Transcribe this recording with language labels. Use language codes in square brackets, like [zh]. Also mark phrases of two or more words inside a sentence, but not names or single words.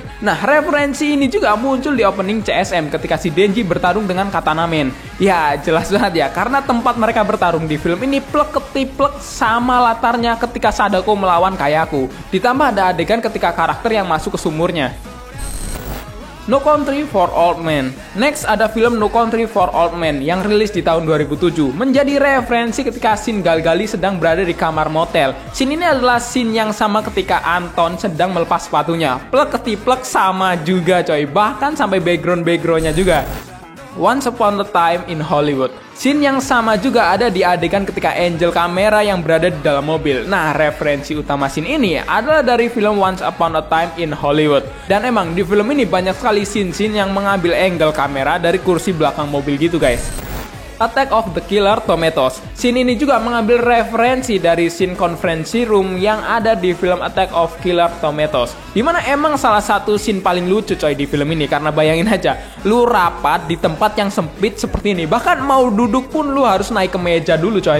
[id] Nah, referensi ini juga muncul di opening CSM ketika si Denji bertarung dengan Katana Man. Ya, jelas banget ya, karena tempat mereka bertarung di film ini plek-ketiplek sama latarnya ketika Sadako melawan Kayako. Ditambah ada adegan ketika karakter yang masuk ke sumurnya. No Country for Old Men. Next ada film No Country for Old Men yang rilis di tahun 2007. Menjadi referensi ketika scene Galgali sedang berada di kamar motel. Scene ini adalah scene yang sama ketika Anton sedang melepas sepatunya. Plek-ketiplek sama juga coy. Bahkan sampai background-backgroundnya juga. Once Upon a Time in Hollywood. Scene yang sama juga ada di adegan ketika Angel kamera yang berada di dalam mobil. Nah, referensi utama scene ini adalah dari film Once Upon a Time in Hollywood. Dan emang di film ini banyak sekali scene-scene yang mengambil angle kamera dari kursi belakang mobil gitu guys. Attack of the Killer Tomatoes. Scene ini juga mengambil referensi dari scene konferensi room yang ada di film Attack of Killer Tomatoes. Dimana emang salah satu scene paling lucu coy di film ini. Karena bayangin aja, lu rapat di tempat yang sempit seperti ini. Bahkan mau duduk pun lu harus naik ke meja dulu coy.